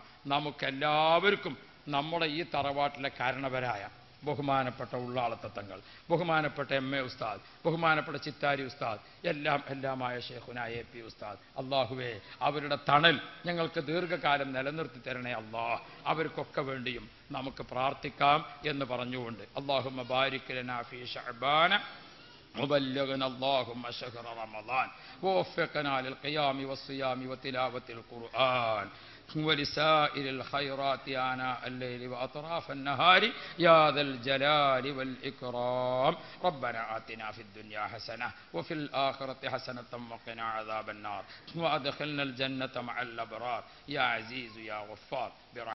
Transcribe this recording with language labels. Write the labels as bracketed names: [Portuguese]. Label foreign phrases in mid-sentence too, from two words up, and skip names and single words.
[Malayalam] നമുക്കെല്ലാവർക്കും നമ്മുടെ ഈ തറവാട്ടിലെ കാരണവരായ ബഹുമാനപ്പെട്ട ഉള്ളാളത്തെ തങ്ങൾ, ബഹുമാനപ്പെട്ട MA ഉസ്താദ്, ബഹുമാനപ്പെട്ട ചിത്താരി ഉസ്താദ്, എല്ലാമായ ഷേഖുന AP ഉസ്താദ്, അള്ളാഹുവേ അവരുടെ തണൽ ഞങ്ങൾക്ക് ദീർഘകാലം നിലനിർത്തി തരണേ അള്ളാഹ്. അവർക്കൊക്കെ വേണ്ടിയും നമുക്ക് പ്രാർത്ഥിക്കാം എന്ന് പറഞ്ഞുകൊണ്ട് [Arabic] اللهم بارك لنا في شعبان وبلغنا اللهم شهر رمضان ووفقنا للقيام والصيام وتلاوة القرآن ولسائر الخيرات آناء الليل وأطراف النهار يا ذا الجلال والإكرام. ربنا آتنا في الدنيا حسنة وفي الآخرة حسنة وقنا عذاب النار وأدخلنا الجنة مع الأبرار يا عزيز يا غفار.